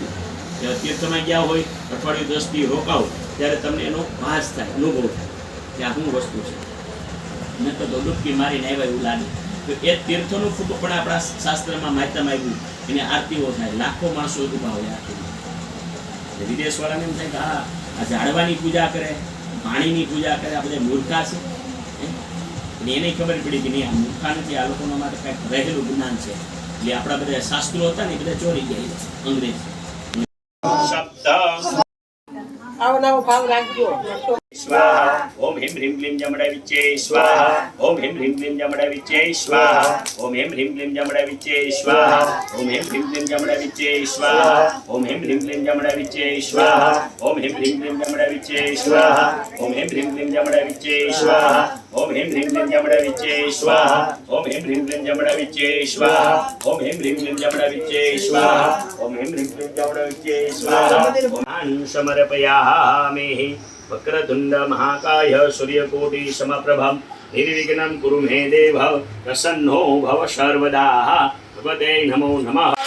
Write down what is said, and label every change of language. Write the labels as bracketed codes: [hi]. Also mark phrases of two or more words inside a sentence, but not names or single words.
[gu] થાય તીર્થમાં ગયા હોય અઠવાડિયું 10 દી રોકાવ ત્યારે તમને એનો ભાસ થાય અનુભવ થાય કે આ શું વસ્તુ છે મેં તો ડૂબકી મારીને આવ્યા એવું લાગે તો એ તીર્થનું ફૂટ પણ આપણા શાસ્ત્રમાં માન્યતામાં આવ્યું એને આરતીઓ થાય લાખો માણસો ઊભા હોય આરતીમાં વિદેશવાળાને એમ થાય કે આ ઝાડવાની પૂજા કરે પાણીની પૂજા કરે આ બધા મૂર્ખા છે અને એને ખબર પડી કે નહીં આ મૂર્ખા નથી આ લોકોના માટે કંઈક રહેલું જ્ઞાન છે એટલે આપણા બધા શાસ્ત્રો હતા ને એ બધા ચોરી ગયા અંગ્રેજ આવનાવો ભાવ રાખજો [sa] स्वाहा ओम ह्रीं ह्रीं क्लीं जमड़ा विच्चे स्वाहा ओम ह्रीं ह्रीं क्लीं जमड़ा विच्चे स्वाहा ओम ह्रीं ह्रीं क्लीं जमड़ा विच्चे स्वाहा ओम ह्रीं ह्रीं क्लीं जमड़ा विच्चे स्वाहा ओम ह्रीं ह्रीं क्लीं जमड़ा विच्चे स्वाहा ओम ह्रीं ह्रीं क्लीं जमड़ा विच्चे स्वाहा ओम ह्रीं ह्रीं क्लीं जमड़ा विच्चे स्वाहा ओम ह्रीं ह्रीं क्लीं जमड़ा विच्चे स्वाहा ओम ह्रीं ह्रीं क्लीं जमड़ा विच्चे स्वाहा ओम ह्रीं ह्रीं क्लीं जमड़ा विच्चे स्वाहा ओम ह्रीं ह्रीं क्लीं जमड़ा विच्चे स्वाहा ओम समर्पयामि वक्रतुंड महाकाय सूर्यकोटि समप्रभं निर्विघ्नं कुरु मे देव प्रसन्नो भव सर्वदा भगवते नमो नमः